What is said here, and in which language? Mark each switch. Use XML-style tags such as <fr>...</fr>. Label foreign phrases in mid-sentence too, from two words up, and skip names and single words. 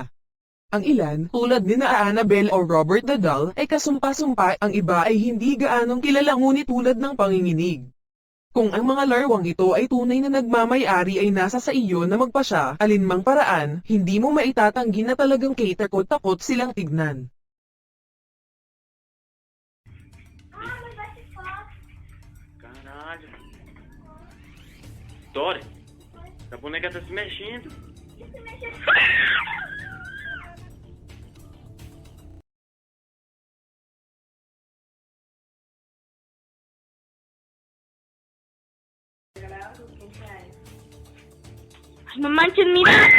<tl>Ang ilan, tulad ni na Annabelle o Robert the Doll, ay kasumpa-sumpa, ang iba ay hindi gaanong kilala ngunit tulad ng panginginig. Kung ang mga larwang ito ay tunay na nagmamay-ari, ay nasa sa iyo na magpasya, alinmang paraan, hindi mo maitatanggi na talagang takot silang tignan.</tl> <pt>Caralho. Dory, a boneca tá se mexendo.</pt> <es>No manches, mira.</es>